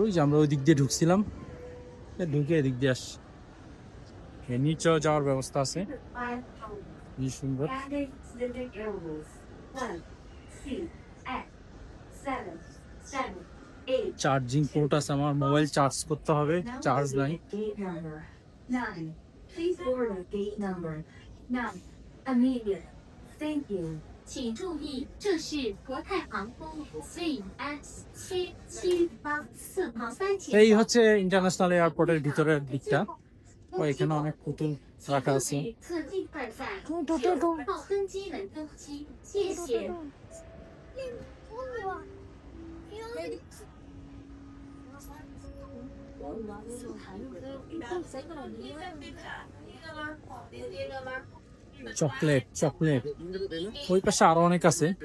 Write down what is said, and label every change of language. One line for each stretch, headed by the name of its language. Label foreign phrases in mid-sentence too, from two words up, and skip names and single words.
Bangla: ওই যে আমরা ওই দিক দিয়ে ঢুকছিলাম, ঢুকে এদিক দিয়ে আসছি। নিচেও যাওয়ার ব্যবস্থা আছে, কি সুন্দর।
English: charging port
Bangla: আছে, আমার মোবাইল চার্জ করতে হবে, চার্জ নাই।
English: Please board at gate number 9 immediately. Thank you.
Chinese: 请注意，这是国泰航空 CX784航班前
Bangla: এই হচ্ছে
English: international airport's
Bangla: ভিতরের দিকটা। ও এখানে অনেক পুতুল রাখা আছে।
Chinese: 侧尽快在6号登机门登机，谢谢。
Bangla: চকলেট চকলেট, ওই পাশে আরো অনেক আছে।